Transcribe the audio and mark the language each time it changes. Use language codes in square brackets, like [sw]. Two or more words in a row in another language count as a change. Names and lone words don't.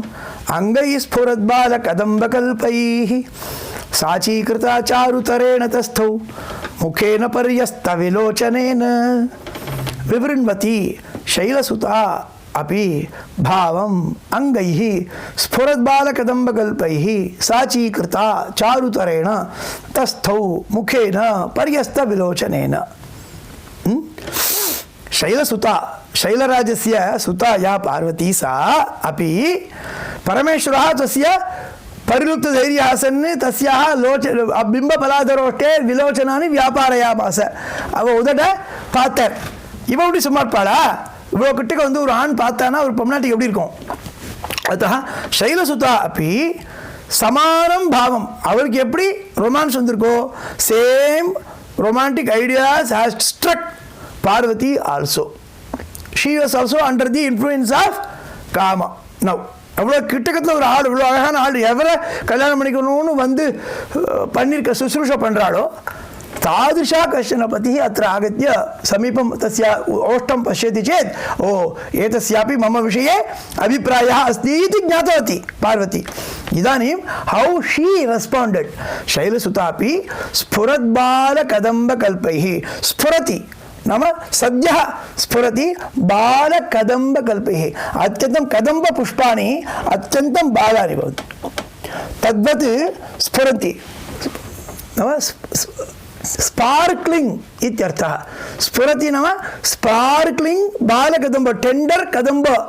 [sa] अंगैः स्फुरद्बालकदम्बकल्पैः साचीकृता चारुतरेण तस्थौ मुखेन पर्यस्तविलोचनेन विवृण्वती शैलसुता अपि भावम् अंगैः स्फुरद्बालकदम्बकल्पैः साचीकृता चारुतरेण तस्थौ मुखेन पर्यस्तविलोचनेन शैलसुता शैलराजस्य सुता या पार्वती सा अपि परमेश्वरः तस्य परिलुप्तधैर्यः आसन् तस्याः बिम्बफलाधरोष्टे विलोचनानि व्यापारयामास [ta] அவ உதட பார்த்தார் இவ எப்படி சும்மா இருப்பாளா இவ்வளோ கிட்டக்க வந்து ஒரு ஆண் பார்த்தானா ஒரு பொம்னாட்டிக்கு எப்படி இருக்கும் [sa] अतः शैलसुता अपि [ta] சமானம் பாவம் அவருக்கு எப்படி ரொமான்ஸ் வந்திருக்கோ சேம் [en] romantic ideas has struck Parvati also. She was also under the influence of Kama. Now, [ta] அவ்வளோ கிட்டக்கத்தில் ஒரு ஆள் இவ்வளோ அழகான ஆள் எவரை கல்யாணம் பண்ணிக்கணும்னு வந்து பண்ணிருக்க சுசுரூஷ பண்ணுறாளோ [sa] तादृशा कश्चन पतिः अत्र आगत्य समीपं तस्य ओष्ठं पश्यति चेत् ओ एतस्यापि मम विषये अभिप्रायः अस्ति इति ज्ञातवती पार्वती इदानीं [en] how she responded [sa] शैलसुतापि स्फुरद्बालकदम्बकल्पैः स्फुरति नाम सद्यः स्फुरति बालकदम्बकल्पैः अत्यन्तं कदम्बपुष्पाणि अत्यन्तं बालानि भवन्ति तद्वत् स्फुरन्ति नाम स्पार्क्लिंग इत्यर्थः स्फुरति नाम स्पार्क्लिंग बालकदम्ब टेंडर कदम्ब